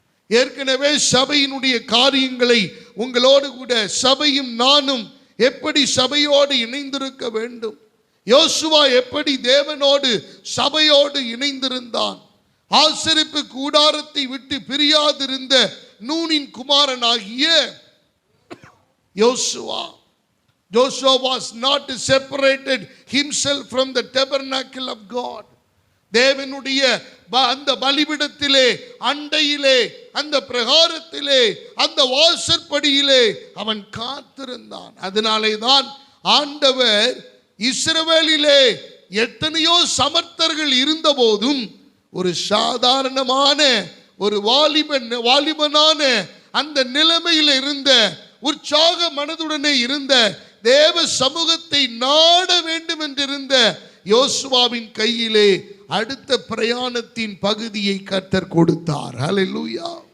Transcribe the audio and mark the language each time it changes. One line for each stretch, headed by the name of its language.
Tamil: ஏற்கனவே சபையினுடைய காரியங்களை உங்களோடு கூட, சபையும் நானும் எப்படி சபையோடு இணைந்திருக்க வேண்டும், யோசுவா எப்படி தேவனோடு சபையோடு இணைந்திருந்தான், ஆசரிப்பு கூடாரத்தை விட்டு பிரியாதிருந்த நூனின் குமாரனாகிய யோசுவா.
English: Joshua was not separated himself from the tabernacle of God.
Tamil: தேவனுடைய அந்த பலிபீடத்திலே, அண்டையிலே, அந்த பிரகாரத்திலே, அந்த வாசற்படியிலே அவன் காத்திருந்தான். அதனாலே தான் ஆண்டவர் இஸ்ரவேலிலே எத்தனையோ சமர்த்தர்கள் இருந்த போதும் ஒரு சாதாரணமான ஒரு வாலிபனான அந்த நிலைமையில் இருந்த, உற்சாக மனதுடனே இருந்த, தேவ சமூகத்தை நாட வேண்டும் என்றிருந்த யோசுவாவின் கையிலே அடுத்த பிரயாணத்தின் பகுதியை கர்த்தர் கொடுத்தார். ஹல்லேலூயா.